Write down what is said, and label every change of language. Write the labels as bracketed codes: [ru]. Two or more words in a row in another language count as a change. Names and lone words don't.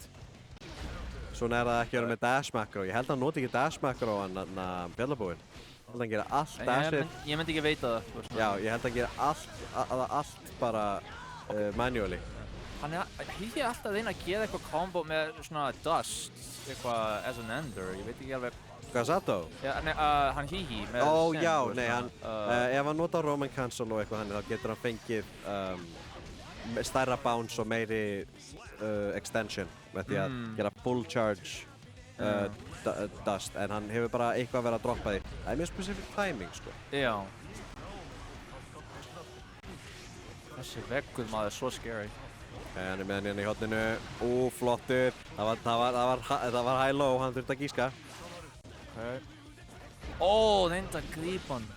[is] Svona er það ekki að vera með [en] dash macro. [is] Ég held að hann noti ekki [en] dash macro [is] á hann fjallabúinn. Ég held að hann gera allt dashið. Ég myndi ekki veita það. Já, ég held að hann gera allt bara manually. Hihi er alltaf að reyna að gera eitthvað combo með svona dust. Eitthvað [en] as an ender. [is] Ég veit ekki alveg. Hvað Sato? Já, nei, hann Hihi með Sin. Já, nei, ef hann notar Roman Cancel og eitthvað þannig þá getur hann fengið stærra bounce og meiri extension með því að gera [en] full charge dust [is] en hann hefur bara eitthvað að vera að droppa því. Það er mjög [en] specific timing, [is] sko. Já. Þessi veggur maður er svo scary. Hann er með hann hérna í horninu. Flottur. Það var high-low, hann þurfti að gíska. Reynda að grípa hann.